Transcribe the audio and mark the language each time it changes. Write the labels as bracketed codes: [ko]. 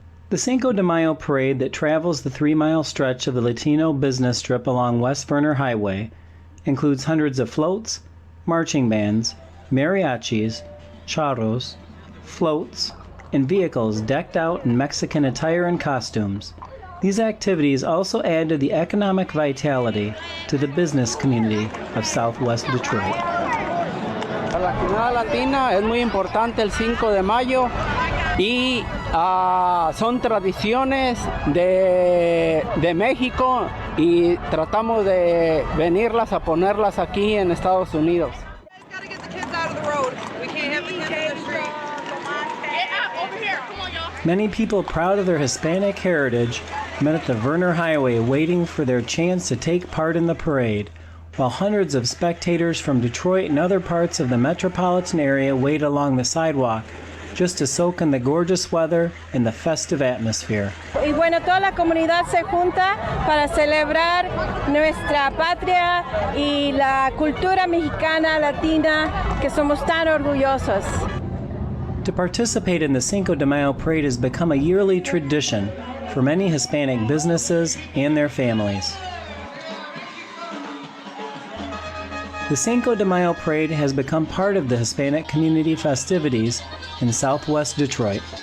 [en] The Cinco de Mayo parade that travels the 3-mile stretch of the Latino business strip along West Werner Highway includes hundreds of floats, marching bands, mariachis, charros, floats, and vehicles decked out in Mexican attire and costumes. These activities also add to the economic vitality to the business community of Southwest Detroit. [es] Para la comunidad latina es muy importante el 5 de mayo y son tradiciones de México y tratamos de venirlas a ponerlas aquí en Estados Unidos. [en] Many people proud of their Hispanic heritage met at the Werner Highway waiting for their chance to take part in the parade, while hundreds of spectators from Detroit and other parts of the metropolitan area wait along the sidewalk just to soak in the gorgeous weather and the festive atmosphere. [es] Y bueno, toda la comunidad se junta para celebrar nuestra patria y la cultura mexicana, latina, que somos tan orgullosos. [en] To participate in the Cinco de Mayo parade has become a yearly tradition for many Hispanic businesses and their families. The Cinco de Mayo parade has become part of the Hispanic community festivities in Southwest Detroit.